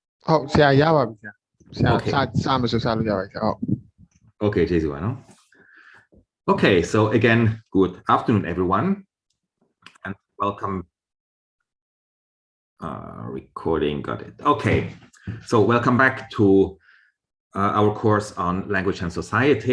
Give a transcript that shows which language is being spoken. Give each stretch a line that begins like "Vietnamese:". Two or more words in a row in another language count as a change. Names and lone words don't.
Burmese: ဆရာရပါပြီဆရာ
English: Okay.
Burmese: စမဆိုစလို့ရပါပြီဆရာဟုတ်
English: Okay, Jesuano. Okay, so again, good afternoon, everyone, and welcome. Recording, got it. Okay, so welcome back to our course on language and society.